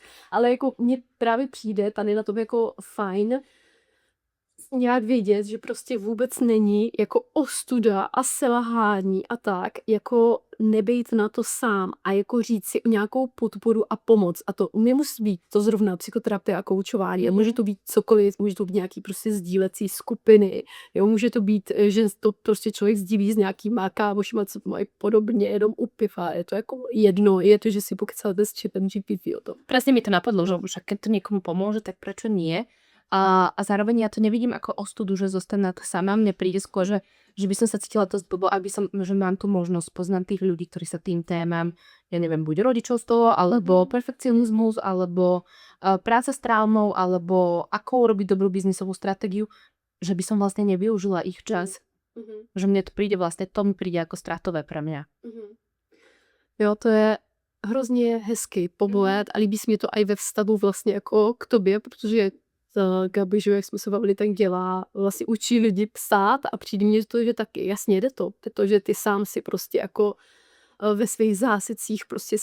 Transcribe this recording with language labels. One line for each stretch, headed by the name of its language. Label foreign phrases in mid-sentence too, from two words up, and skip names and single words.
Czech: Ale jako mně právě přijde tady na tom jako fajn, nějak vědět, že prostě vůbec není jako ostuda a selhání a tak, jako nebejt na to sám a jako říct si nějakou podporu a pomoc. A to nemusí být to zrovna psychoterapie a koučování, může to být cokoliv, může to být nějaký prostě sdílecí skupiny, jo, může to být, že to prostě člověk sdílí s nějakýma kámošima, co to mají podobně, jenom u piva, je to jako jedno, je to, že si pokecáte s chatem GPT o tom.
Slovak: Presne mi to napadlo, že však keď to niekomu pomôže, tak prečo nie? A zároveň ja to nevidím ako ostudu, že zostanem sama. Mne príde skôr, že by som sa cítila dosť blbo, že mám tu možnosť poznať tých ľudí, ktorí sa tým témam, ja neviem, buď rodičovstvo, alebo perfekcionizmus, alebo práca s traumou, alebo ako urobiť dobrú biznisovú stratégiu, že by som vlastne nevyužila ich čas. Že mne to príde vlastne, to mi príde ako stratové pre mňa.
Czech: Jo, to je hrozně hezký pohled a líbí se mi to i ve vztahu vlastně jako k tobě, protože Gabi, že jak jsme se bavili, tak dělá, vlastně učí lidi psát a přijde mně to, že taky jasně jde to, že ty sám si prostě jako ve svých zásadcích prostě s